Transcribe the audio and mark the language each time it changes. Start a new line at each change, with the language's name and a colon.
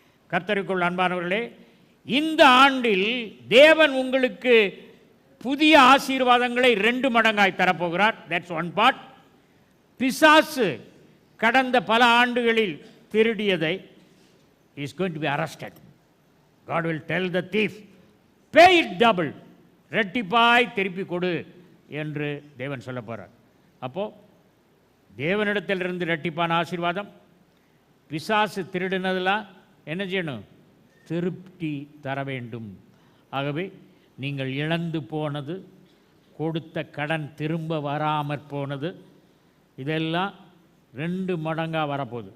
Tamil: கர்த்தருக்குள் அன்பானவர்களே, இந்த ஆண்டில் தேவன் உங்களுக்கு புதிய ஆசீர்வாதங்களை 2 மடங்காய் தரப்போகிறார்.
English: That's one part.
Tamil: பிசாசு கடந்த பல ஆண்டுகளில் திருடியதை
English: Is going to be arrested. God will tell the thief, pay it double,
Tamil: ரெட்டிப்பாய் திருப்பி கொடு என்று தேவன் சொல்ல போகிறார். அப்போது தேவனிடத்திலிருந்து ரெட்டிப்பான ஆசீர்வாதம், பிசாசு திருடினதெல்லாம் என்ன செய்யணும்? திருப்தி தர வேண்டும். ஆகவே நீங்கள் இழந்து போனது, கொடுத்த கடன் திரும்ப வராமற் போனது, இதெல்லாம் 2 மடங்காக வரப்போகுது.